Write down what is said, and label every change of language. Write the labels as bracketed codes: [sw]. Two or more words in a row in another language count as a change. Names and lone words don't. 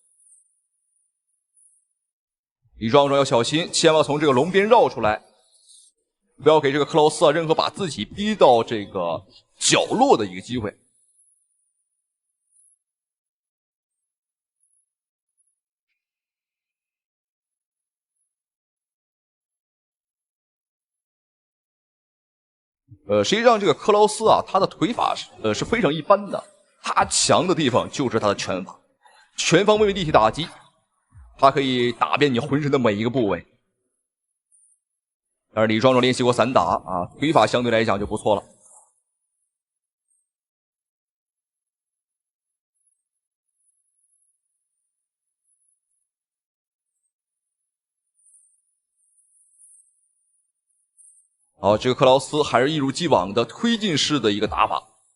[zh] 李壯壯要小心，千萬從這個龍邊繞出來，不要給這個克勞斯任何把自己逼到這個角落的一個機會。實際上这個克勞斯他的腿法是非常一般的，他強的地方就是他的拳法，全方位立體打擊，他可以打遍你渾身的每一個部位。但是李壯壯練習過散打腿法相對來講就不錯了。好，这个克勞斯還是一如既往的推進式的一個打法。